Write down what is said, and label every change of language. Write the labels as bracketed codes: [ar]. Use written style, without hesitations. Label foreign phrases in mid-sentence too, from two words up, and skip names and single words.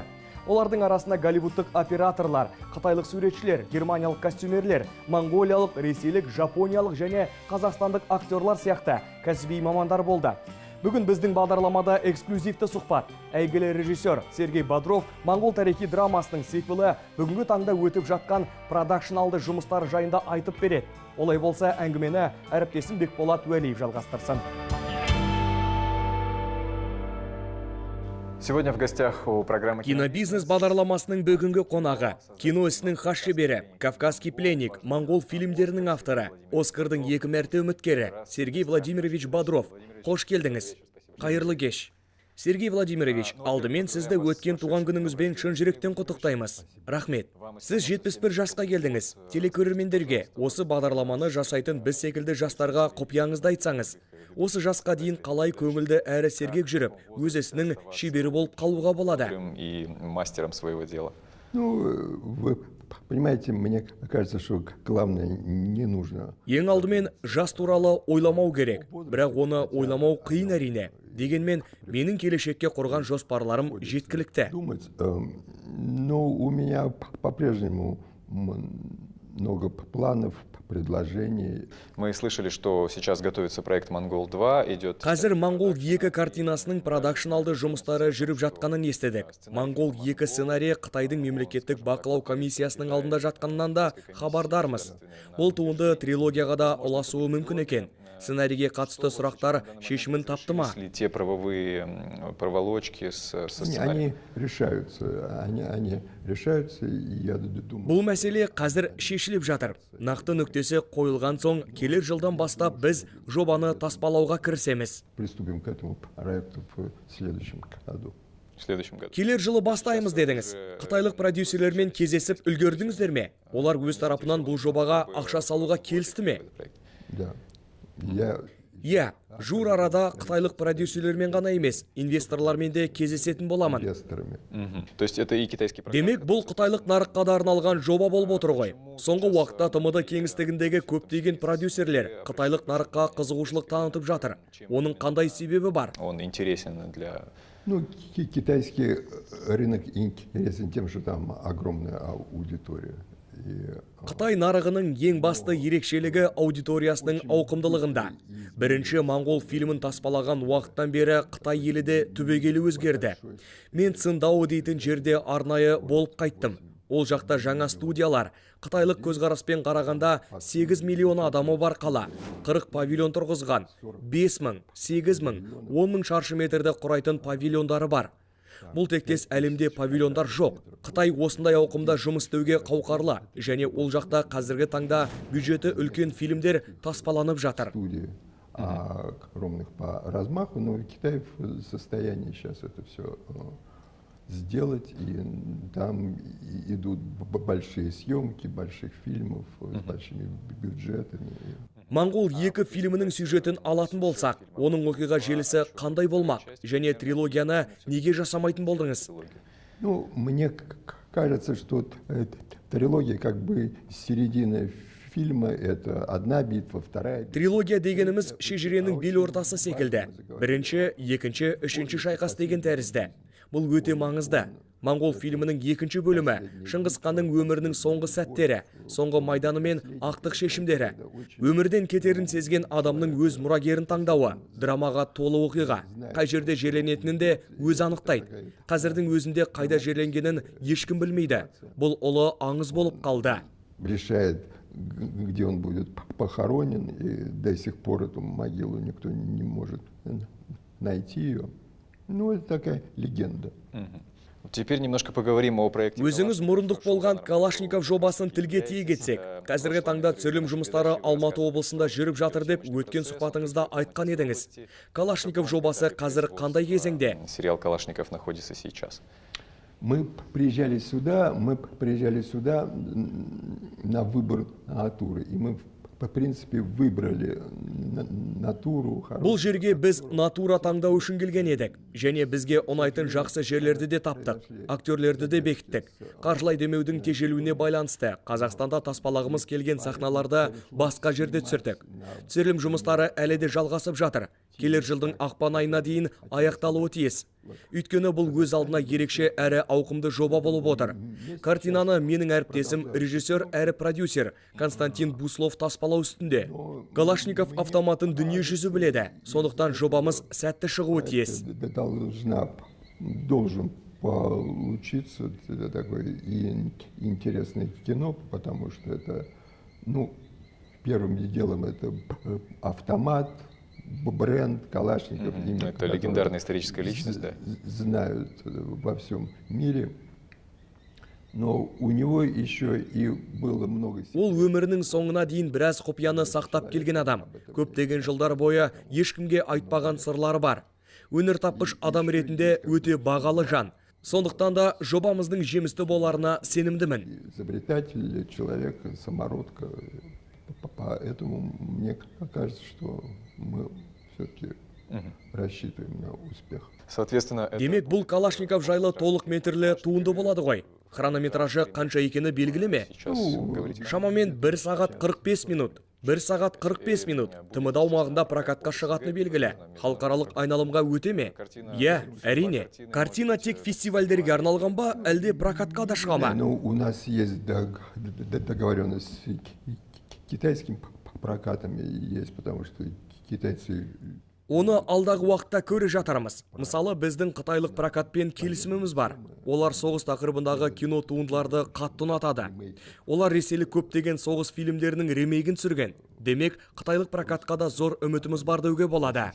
[kk] Олардың арасында голливудтық операторлар, қытайлық суретшілер, германиялық костюмерлер, моңғолиялық, ресейлік, жапониялық және қазақстандық актерлар сияқты кәсіби мамандар болды. Бүгін біздің бағдарламада эксклюзивті сұхбат. Әйгілі режиссер Сергей Бодров «Моңғол тарихи драмасының сиквелі бүгінгі таңда өтіп жатқан продакшналды жұмыстар жайында айтып береді. Олай болса, әңгімені әріптесім Бекболат Уәлиев жалғастырсын. [ru] Сегодня в гостях у программы [kk] «Кинобизнес» бағдарламасының бүгінгі қонағы, кино ісінің хас шебері, «Кавказский пленник», моңғол фильмдерінің авторы, Оскардың 2 мәрте үміткері Сергей Владимирович Бодров. Қош келдіңіз. Қайырлы кеш. Сергей Владимирович, алдымен сізді өткен туған күніңізбен шын жүректен құттықтаймыз. Рахмет. Сіз 71 жасқа келдіңіз. Телекөрермендерге осы бағдарламаны жасайтын біз секілді жастарға құпияңызды айтсаңыз. Осы жасқа дейін қалай көңілді әрі сергек жүріп, өз ісінің шебері болып қалуға болады? [ru] И мастером своего дела. Ну, вы понимаете, мне кажется, что главное не нужно. [kk] Ең алдымен жас туралы ойламау керек, бірақ оны ойламау қиын әрине. Дегенмен, менің келешекке құрған жоспарларым жеткілікті. [ru] Но у меня по-прежнему много планов, предложений. Мы слышали, что сейчас готовится проект «Моңғол 2», идет... [kk] Қазір «Моңғол 2» картинасының продакшналды жұмыстары жүріп жатқанын естедік. «Моңғол 2» сценарий Қытайдың мемлекеттік бақылау комиссиясының алдында жатқанынан да хабардармыз. Бұл туынды трилогияға да ұласуы мүмкін екен. Сценарийге қатысты сұрақтар шешімін тапты ма? [ru] Те правовые проволочки со сценарием. Они решаются, и я думаю... [kk] Бұл мәселе қазір шешіліп жатыр. Нақты нүктесі қойылған соң, келер жылдан бастап біз жобаны таспалауға кірісеміз. [ru] Приступим к этому проекту в следующем году. [kk] Келер жылы бастаймыз дедіңіз. Қытайлық продюсерлермен кездесіп үлгердіңіздер ме? Олар өз тарапынан бұл жобаға ақша салуға келісті ме? [ru] Да. [kk] Иә, жуыр арада қытайлық продюсерлермен ғана емес, инвесторлармен де кездесетін боламын. Демек, бұл қытайлық нарыққа да арналған жоба болып отыр ғой. Соңғы уақытта ТМД кеңістігіндегі көптеген продюсерлер қытайлық нарыққа қызығушылық танытып жатыр. Оның қандай себебі бар? [ru] Он интересен для... Ну, китайский рынок интересен тем, что там огромная аудитория. [kk] Қытай нарығының ең басты ерекшелігі аудиториясының ауқымдылығында. Бірінші моңғол фильмін таспалаған уақыттан бері Қытай елі де түбегейлі өзгерді. Мен Циндао дейтін жерде арнайы болып қайттым. Ол жақта жаңа студиялар, қытайлық көзқараспен қарағанда 8 миллион адамы бар қала, 40 павильон тұрғызған, 5 мың, 8 мың, 10 мың шаршы метрді құрайтын павильондары бар. Бұл тектес әлемде павильондар жоқ. Қытай осындай ауқымда жұмыс істеуге қауқарлы, және ол жақта қазіргі таңда бюджеті үлкен фильмдер таспаланып жатыр. [ru] Огромных по размаху, но Китай в состоянии сейчас это все сделать, и там идут большие съемки больших фильмов с большими бюджетами. [kk] «Моңғол 2» фильмінің сюжетін алатын болсақ, оның оқиға желісі қандай болмақ, және трилогияны неге жасамайтын болдыңыз? [ru] Ну, мне кажется, что трилогия как бы середина фильма, это одна битва, вторая... [kk] Трилогия дегеніміз шежіренің бел ортасы секілді. Бірінші, екінші, үшінші шайқас деген тәрізді. Бұл өте маңызды. Моңғол фильмінің екінші бөлімі Шыңғыс ханның өмірінің соңғы сәттері, соңғы майданы мен ақтық шешімдері. Өмірден кетерін сезген адамның өз мұрагерін таңдауы, драмаға толы оқиға. Қай жерде жерленетінін де өз анықтайды. Қазірдің өзінде қайда жерленгенін ешкім білмейді. Бұл ұлы аңыз болып қалды. [ru] Решает, где он будет похоронен, и до сих пор эту могилу никто не может найти ее. Ну, это такая легенда. Теперь немножко поговорим о проекте. [kk] Өзіңіз мұрындық болған Калашников жобасын тілге тиек етсек. Қазіргі таңда түсірілім жұмыстары Алматы облысында жүріп жатыр деп өткен сұхбатыңызда айтқан едіңіз. Калашников жобасы қазір қандай кезеңде? [ru] Сериал «Калашников» находится сейчас. Мы приезжали сюда на выбор натуры, и мы по принципе, выбрали натуру. [kk] Бұл жерге біз натура таңдау үшін келген едік. Және бізге ұнайтын жақсы жерлерді де таптық. Актерлерді де бекіттік. Қаржылай демеудің тежелуіне байланысты Қазақстанда таспалағымыз келген сахналарды басқа жерде түсірдік. Түсірілім жұмыстары әлі де жалғасып жатыр. Келер жылдың ақпан айына дейін аяқталуы тиіс. Өйткені бұл өз алдына ерекше әрі ауқымды жоба болып отыр. Картинаны менің әріптесім, режиссер әрі продюсер Константин Буслов таспалау үстінде. Калашников автоматын дүние жүзі біледі. Сондықтан жобамыз сәтті шығуы тиіс. [ru] Должен получиться такое интересное кино, потому что это, первым делом это автомат, бренд Калашников. Это легендарная историческая личность, да? Знают во всем мире. Но у него еще и было много... [kk] Ол өмірінің соңына дейін біраз құпияны сақтап келген адам. Көптеген жылдар бойы ешкімге айтпаған сырлары бар. Өнер тапқыш адам ретінде өте бағалы жан. Сондықтан да жобамыздың жемісті боларына сенімдімін. [ru] Изобретатель, человек, самородка. Поэтому мне кажется, что мы все-таки рассчитываем на успех. Соответственно, [kk] демек, бұл Калашников жайлы толық метрлі туынды болады ғой. Хронометражы қанша екені белгілі ме? Шамамен 1 сағат 45 минут. 1 сағат 45 минут. ТМД аумағында прокатқа шығатыны белгілі. Халықаралық айналымға өте ме? Иә, әрине. Картина тек фестивальдерге арналған ба, әлде прокатқа да шыға ма? [ru] У нас есть договоренность с китайским прокатами есть, потому что китайцы... [kk] Оны алдағы уақытта көре жатармыз. Мысалы, біздің қытайлық прокатпен келісіміміз бар. Олар соғыс тақырыбындағы кино туындыларды қатты ұнатады. Олар ресейлік көптеген соғыс фильмдерінің ремейгін түсірген. Демек, қытайлық прокатқа да зор үмітіміз бар деуге болады.